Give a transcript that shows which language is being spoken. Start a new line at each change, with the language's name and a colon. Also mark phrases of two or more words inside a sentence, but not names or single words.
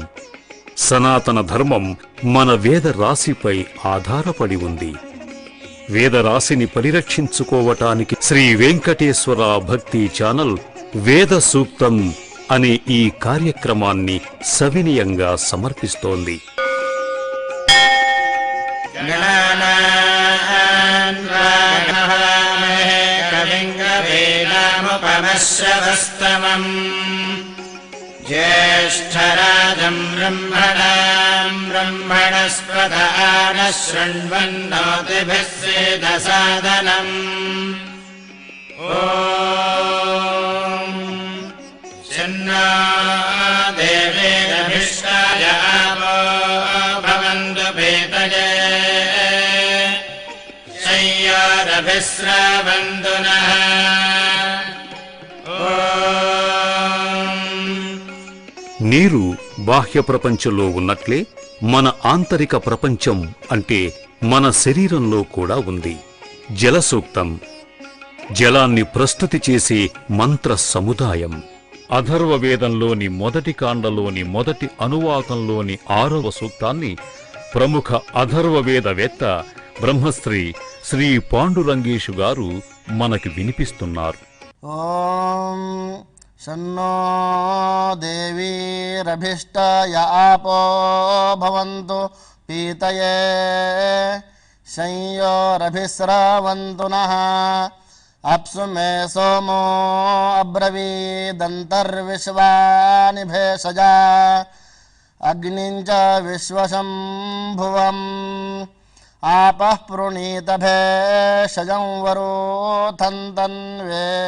Telugu: సనాతన ధర్మం మన వేద రాశిపై ఆధారపడి ఉంది. వేదరాశిని పరిరక్షించుకోవటానికి శ్రీ వెంకటేశ్వర భక్తి ఛానల్ వేద సూక్తం అనే ఈ కార్యక్రమాన్ని సవినయంగా సమర్పిస్తోంది.
Sanskrit: ज्येष्ठराजं ब्रह्मणस्पत नः शृण्वन्नोतिभिः सेदसादनम्। ॐ शन्नो देवीरभिष्टाय आपो भवन्तु पीतये शय्यारभिस्रावन्तु नः।
Telugu: నీరు బాహ్య ప్రపంచంలో ఉన్నట్లే మన ఆంతరిక ప్రపంచం అంటే మన శరీరంలో కూడా ఉంది. జల సూక్తం జలాన్ని ప్రస్తుతి చేసే మంత్ర సముదాయం. అథర్వ వేదంలోని మొదటి కాండలోని మొదటి అనువాకంలోని 6వ సూక్తాన్ని ప్రముఖ అథర్వ వేదవేత్త బ్రహ్మశ్రీ శ్రీ పాండురంగేశు గారు మనకి వినిపిస్తున్నారు.
Sanskrit: ఓం शन्नो देवीरभिष्टाय आपो भवन्तु पीतये शय्योरभिस्रावन्तु नः। अप्सु मे सोमो अब्रवीदन्तर्विश्वानि भेषजा अग्निं च विश्वशम्भुवम् आपः प्रणीत भेषजं वरोथन्तन्वे